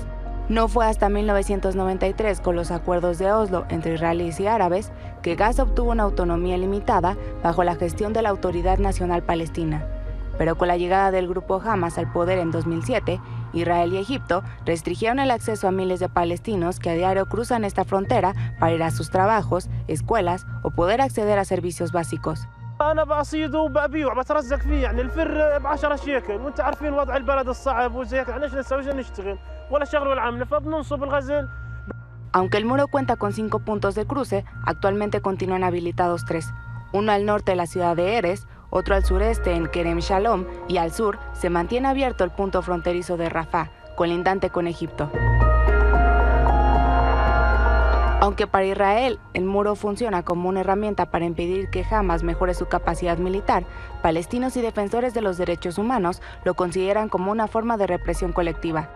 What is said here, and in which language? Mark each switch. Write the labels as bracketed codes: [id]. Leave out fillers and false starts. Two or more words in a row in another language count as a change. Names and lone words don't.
[es] No fue hasta 1993, con los acuerdos de Oslo entre israelíes y árabes, que Gaza obtuvo una autonomía limitada bajo la gestión de la Autoridad Nacional Palestina. Pero con la llegada del grupo Hamas al poder en 2007, Israel y Egipto restringieron el acceso a miles de palestinos que a diario cruzan esta frontera para ir a sus trabajos, escuelas o poder acceder a servicios básicos. [ar] أنا بصيده وببيعه بترزق فيه يعني الفر ب10 شيكل وأنت عارفين وضع البلد الصعب وزي هيك احنا نسوي نشتغل ولا شغل ولا عمله فبننصب الغزل. [es] Aunque el muro cuenta con 5 puntos de cruce, actualmente continúan habilitados 3. Uno al norte de la ciudad de Erez, otro al sureste en Kerem Shalom y al sur se mantiene abierto el punto fronterizo de Rafah, colindante con Egipto. Aunque para Israel el muro funciona como una herramienta para impedir que Hamas mejore su capacidad militar, palestinos y defensores de los derechos humanos lo consideran como una forma de represión colectiva.